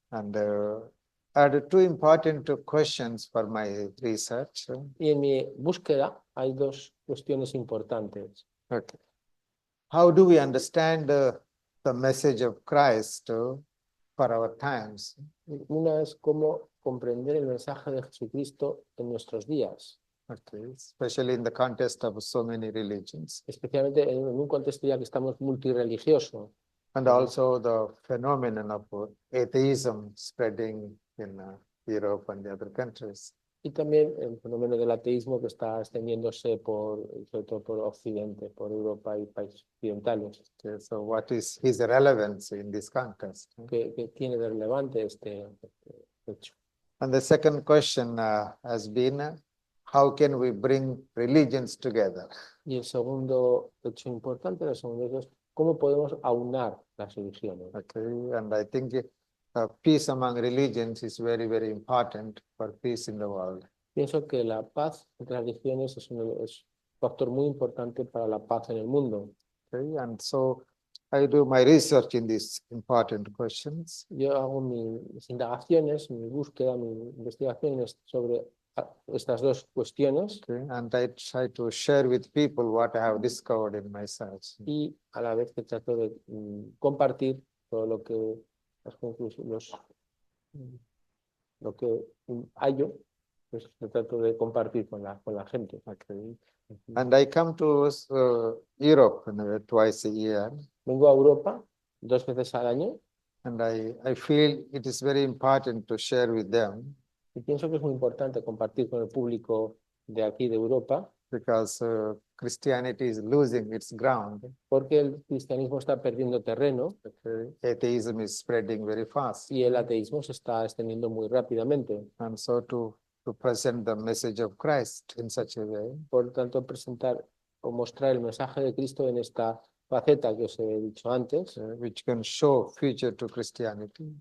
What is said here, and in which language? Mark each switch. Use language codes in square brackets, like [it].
[en] And I had two important questions for my research. [es] Y en mi búsqueda hay dos cuestiones importantes. [en] Okay. How do we understand the message of Christ for our times? [es] Una es cómo comprender el mensaje de Jesucristo en nuestros días. [en] Okay. Especially in the context of so many religions. [es] Especialmente en un contexto ya que estamos multirreligioso. [en] And also the phenomenon of atheism spreading in Europe and the other countries. [es] Y también el fenómeno del ateísmo que está extendiéndose sobre todo por Occidente, por Europa y países occidentales. [en] Okay, so what is his relevance in this context? [es] ¿Qué tiene de relevante este hecho? [en] And the second question has been, how can we bring religions together? [es] Y el segundo hecho importante, el segundo hecho es cómo podemos aunar las religiones. [en] Okay, and I think peace among religions is very, very important for peace in the world. [es] Pienso que la paz entre las religiones es un factor muy importante para la paz en el mundo. [en] Okay, and so I do my research in these important questions. [es] Yo hago mis indagaciones, mi búsqueda, mis investigaciones sobre estas dos cuestiones [en] Okay, and I try to share with people what I have discovered in my search. [es] y a la vez que trato de compartir todo lo que las conclusiones, lo que hallo, pues lo trato de compartir con la gente. [en] Okay, and I come to Europe twice a year, [es] Vengo a Europa 2 veces al año [en] and I feel it is very important to share with them [es] y pienso que es muy importante compartir con el público de aquí de Europa [en] because Christianity is losing its ground. [es] porque el cristianismo está perdiendo terreno [en] Okay, atheism is spreading very fast, [es] y el ateísmo se está extendiendo muy rápidamente. [en] and so to present the message of Christ in such a way, [es] Por tanto, presentar o mostrar el mensaje de Cristo en esta faceta que os he dicho antes, [en] which can show future to Christianity,